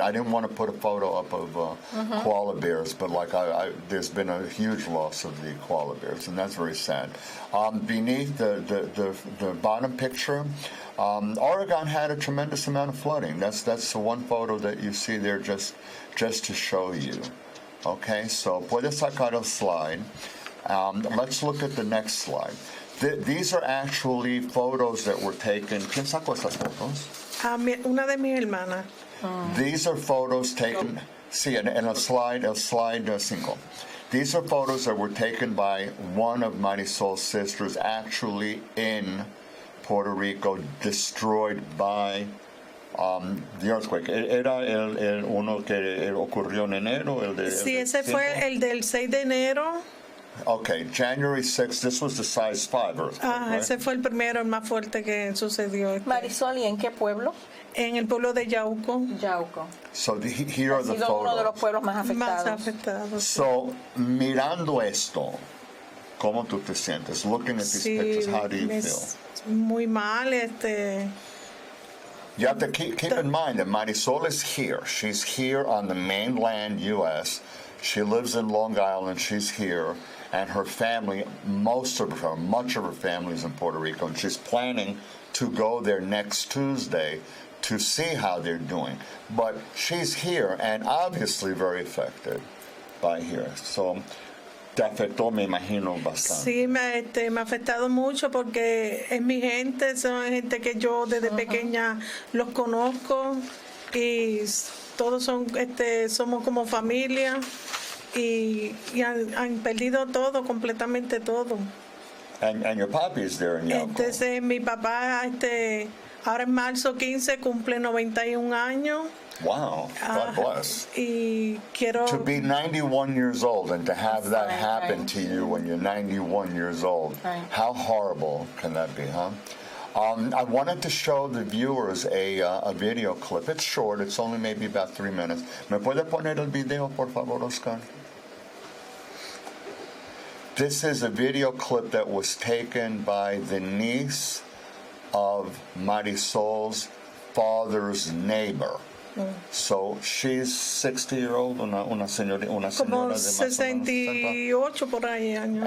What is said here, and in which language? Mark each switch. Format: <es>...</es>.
<en>I didn't want to put a photo up of koala bears, but there's been a huge loss of the koala bears, and that's very sad. Beneath the bottom picture, Oregon had a tremendous amount of flooding. That's the one photo that you see there just to show you.</en> <es>Okay, so puedes sacar el slide.</es> <en>Let's look at the next slide. These are actually photos that were taken.</en> <es>¿Quién sacó estas fotos? Una de mis hermanas.</es> <en>These are photos taken.</en> <es>Sí, en el slide 5.</es> <en>These are photos that were taken by one of Marisol's sisters, actually in Puerto Rico, destroyed by the earthquake.</en> <es>¿Era el uno que ocurrió en enero? Sí, ese fue el del 6 de enero.</es> <en>Okay, January 6th, this was the size 5 earthquake, right?</en> <es>Ese fue el primero, el más fuerte que sucedió. Marisol, ¿y en qué pueblo? En el pueblo de Yauco.</es> <en>So here are the photos.</en> <es>Uno de los pueblos más afectados. So, mirando esto, ¿cómo tú te sientes?</es> <en>Looking at these pictures, how do you feel?</en> <es>Muy mal,</es> <en>You have to keep in mind that Marisol is here. She's here on the mainland U.S. She lives in Long Island. She's here. And her family, much of her family is in Puerto Rico. And she's planning to go there next Tuesday to see how they're doing. But she's here and obviously very affected by here.</en> <es>So, te afectó, me imagino, bastante. Sí, me ha afectado mucho porque es mi gente, son gente que yo desde pequeña los conozco y todos somos como familia y han perdido todo, completamente todo.</es> <en>And your papi is there in Yauco.</en> <es>Entonces mi papá ahora en marzo 15 cumple 91 años.</es> <en>Wow, God bless.</en> <es>Y quiero...</es> <en>To be 91 years old and to have that happen to you when you're 91 years old, how horrible can that be, huh? I wanted to show the viewers a video clip. It's short. It's only maybe about 3 minutes.</en> <es>¿Me puede poner el video, por favor, Oscar?</es> <en>This is a video clip that was taken by the niece of Marisol's father's neighbor. So she's 60-year-old,</en> <es>una señora como de más 68 por ahí años.</es>